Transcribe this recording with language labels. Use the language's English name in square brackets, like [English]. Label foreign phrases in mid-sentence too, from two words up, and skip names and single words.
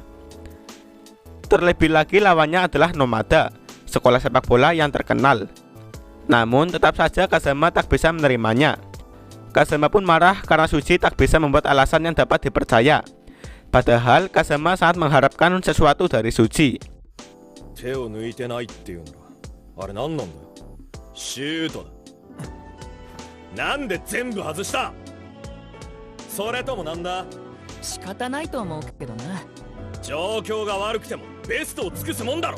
[Indonesian] Terlebih lagi lawannya adalah Nomada, sekolah sepak bola yang terkenal. Namun tetap saja Kazama tak bisa menerimanya. Kazama pun marah karena Suji tak bisa membuat alasan yang dapat dipercaya. Padahal Kazama sangat mengharapkan sesuatu dari Suji. [Japanese] 手を抜いてないっていうなら、あれ何なんだよ。シュートだ。なんで全部外した？それともなんだ？仕方ないと思うけどな。状況が悪くてもベストを尽くすもんだろ。